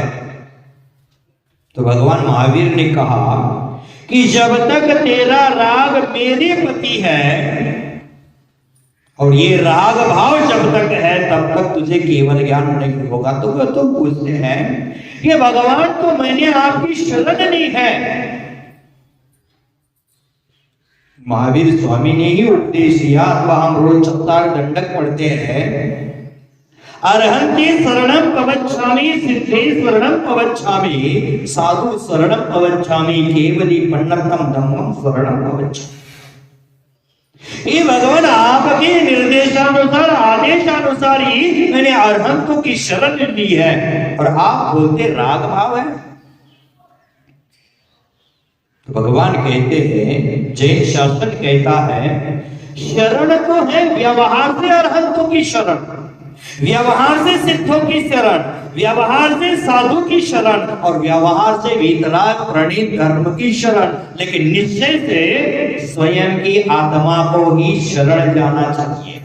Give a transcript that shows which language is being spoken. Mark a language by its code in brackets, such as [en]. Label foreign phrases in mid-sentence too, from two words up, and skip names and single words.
[hi] तो भगवान महावीर ने कहा कि जब तक तेरा राग मेरे प्रति है और ये राग भाव जब तक है तब तक तुझे केवल ज्ञान नहीं होगा। तो पूछते हैं कि भगवान तो मैंने आपकी शरण ली है। महावीर स्वामी ने ही उपदेश दिया, अथवा हम रोज चत्तार दंडक पढ़ते हैं, [pra] अरहंते शरणम कवच्छामि, सिद्धे शरणम कवच्छामि, साधु शरणम कवच्छामि, केवली पन्नतम धम्मम शरणम कवच्छामि। [hi] ये भगवान आपके निर्देशानुसार आदेशानुसार ही मैंने अरहंतों की शरण ली है और आप बोलते राग भाव है। तो भगवान कहते हैं, जैन शास्त्र कहता है शरण तो है व्यवहार से अरहंतों की शरण, व्यवहार से सिद्धों की शरण, व्यवहार से साधु की शरण और व्यवहार से वितराग प्रणीत धर्म की शरण, लेकिन निश्चय से स्वयं की आत्मा को ही शरण जाना चाहिए।